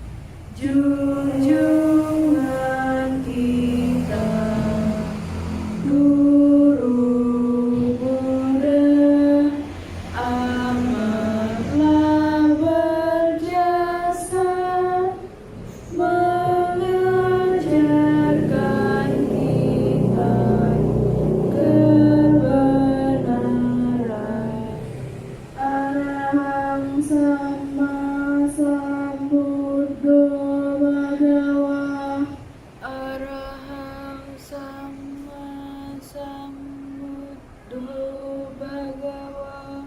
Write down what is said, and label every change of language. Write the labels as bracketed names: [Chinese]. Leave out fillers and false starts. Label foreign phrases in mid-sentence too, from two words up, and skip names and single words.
[Indonesian] junjungan kita, Guru Buddha amatlah berjasa mengajarkan kita kebenaran. [Pali] Arahang Sama Sambuddho Bhagawa. Arahang Sama Sambuddho Bhagawa.